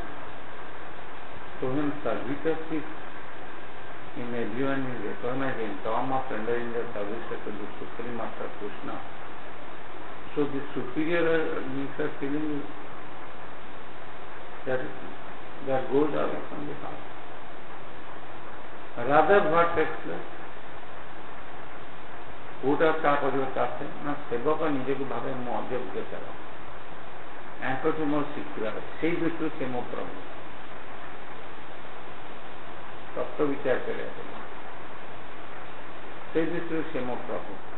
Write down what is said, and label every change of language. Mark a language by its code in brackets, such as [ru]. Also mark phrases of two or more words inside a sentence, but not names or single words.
[en] So when servitorship in everyone is recognized in terms of rendering the service to the Supreme Master Krishna, so the superior feeling that goes away from the heart. Rather what takes place? [or] କୋଉଟା ତା ପରିବର୍ତ୍ତେ ଆସେ ନା ସେବକ ନିଜକୁ ଭାବେ ମୁଁ ଅଯୋଗ୍ୟତାର, ୟାଙ୍କଠୁ ମୋର ଶିଖିବାର, ସେଇ ଦୃଷ୍ଟିରୁ ସେ ମୋ ପ୍ରଭୁ। ତତ୍ତ୍ୱ ବିଚାର କରିବା ପାଇଁ ସେଇ ଦୃଷ୍ଟିରୁ ସେ ମୋ ପ୍ରଭୁ।